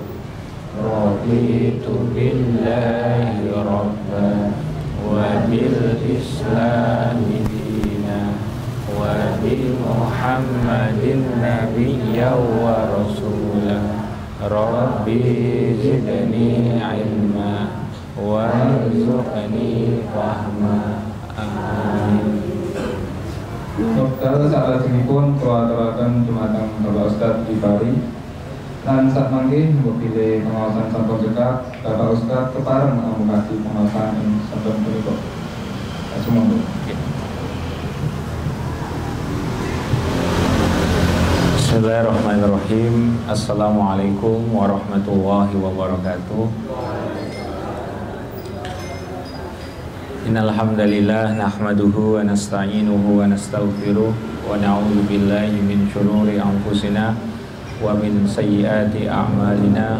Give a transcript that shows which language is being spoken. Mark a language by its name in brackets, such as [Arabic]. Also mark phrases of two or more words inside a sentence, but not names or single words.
[Arabic] رضيت بالله ربا وبالإسلام دينا وبمحمد نبيا ورسولا. رب زدني علما وارزقني فهما. Amin. [Javanese] Dokter salajengipun kula aturaken dumateng Bapak Ustadz Dipari lan sak mangke mbile pengawasan sampun cekap Bapak Ustadz kepareng ngamukasi pengawasan ing sampun punika. Sumangga. [Arabic] بسم الله الرحمن الرحيم. السلام عليكم ورحمة الله وبركاته. إن الحمد لله نحمده ونستعينه ونستغفره ونعوذ بالله من شرور أنفسنا ومن سيئات أعمالنا.